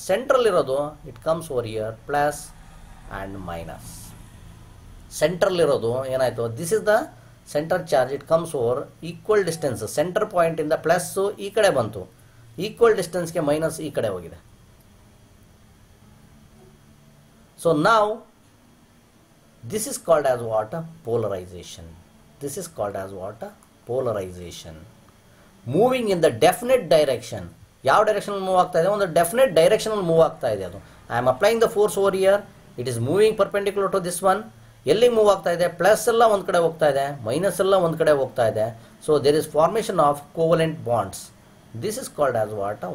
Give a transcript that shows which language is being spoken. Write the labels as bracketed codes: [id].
[en] Central ಇರೋದು it comes over here plus and minus. [kn] Central ಇರೋದು ಏನಾಯಿತು, [en] This is the centre charge, it comes over equal distance. [kn] Centre ಪಾಯಿಂಟಿಂದ plus ಈ ಕಡೆ ಬಂತು, equal ಡಿಸ್ಟೆನ್ಸ್ಗೆ minus ಈ ಕಡೆ ಹೋಗಿದೆ. ಸೊ ನಾವು [en] this is called as what? Polarization. This is called as what? Polarization. Moving in the definite direction. [kn] ಯಾವ direction move ಆಗ್ತಾ ಇದೆ, ಒಂದು ಡೆಫಿನೆಟ್ ಡೈರೆಕ್ಷನಲ್ಲಿ ಮೂವ್ ಆಗ್ತಾ ಇದೆ. ಅದು [en] I am applying the force over here, it is moving perpendicular to this one. [kn] ಎಲ್ಲಿಗೆ move ಆಗ್ತಾ ಇದೆ, ಪ್ಲಸ್ ಎಲ್ಲ ಒಂದು ಕಡೆ ಹೋಗ್ತಾ ಇದೆ, ಮೈನಸ್ ಎಲ್ಲ ಒಂದು ಕಡೆ ಹೋಗ್ತಾ ಇದೆ. [en] So there is formation of covalent bonds. This is called as what?